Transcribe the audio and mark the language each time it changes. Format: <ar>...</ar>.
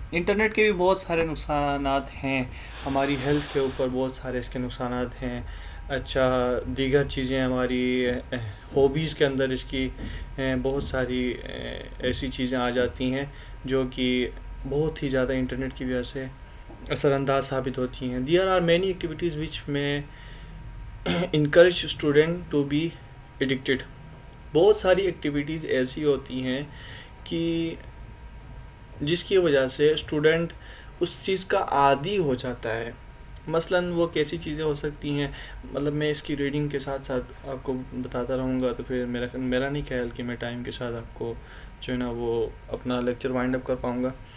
<ur>Internet کے بھی بہت سارے نقصانات ہیں، ہماری ہیلتھ کے اوپر بہت سارے اس کے نقصانات ہیں. اچھا دیگر چیزیں ہماری ہابیز کے اندر اس کی بہت ساری ایسی چیزیں آ جاتی ہیں جو کہ بہت ہی زیادہ انٹرنیٹ کی وجہ سے اثر انداز ثابت ہوتی ہیں.</ur> <en>There are many activities which may encourage student to be addicted.</en> <ur>بہت ساری ایکٹیویٹیز ایسی ہوتی ہیں کہ جس کی وجہ سے اسٹوڈنٹ اس چیز کا عادی ہو جاتا ہے. مثلاً وہ کیسی چیزیں ہو سکتی ہیں، مطلب میں اس کی ریڈنگ کے ساتھ ساتھ آپ کو بتاتا رہوں گا تو پھر میرا نہیں خیال کہ میں ٹائم کے ساتھ آپ کو جو ہے نا وہ اپنا لیکچر وائنڈ اپ کر پاؤں گا.</ur>